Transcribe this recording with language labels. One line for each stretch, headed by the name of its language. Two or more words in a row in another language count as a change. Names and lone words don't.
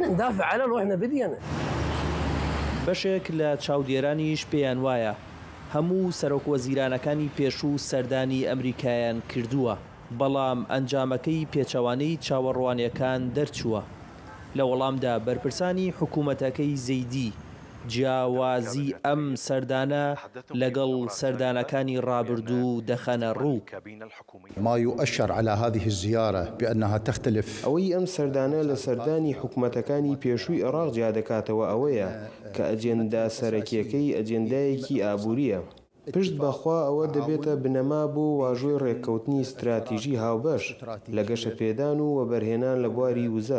Central Kurdish: بەشێک لە چاودێرانیش پێیان وایە هەموو سەرۆکوەزیرانەکانی پێشوو سەردانی ئەمریکایان کردووە، بەڵام ئەنجامەکەی پێچەوانەی چاوەڕوانیەکان دەرچووە. لە وەڵامدا بەرپرسانی حکوومەتەکەی زەیدی جیاوازی ئەم سەردانە لەگەڵ سەردانەکانی ڕابردوو دەخەنە ڕوو.
Arabic: ما يؤشر على هذه الزيارة بأنها تختلف.
Central Kurdish: ئەوەی ئەم سەردانە لە سەردانی حکوومەتەکانی پێشووی عێراق جیا دەکاتەوە ئەوەیە کە ئەجێندا سەرەکیەکەی ئەجێندایەکی ئابووریە. پشت بەخوا ئەوە دەبێتە بنەما بۆ واژۆی ڕێککەوتنی استراتیژی هاوبەش لە گەشە پێدان و وەبەرهێنان لە بواری وزە.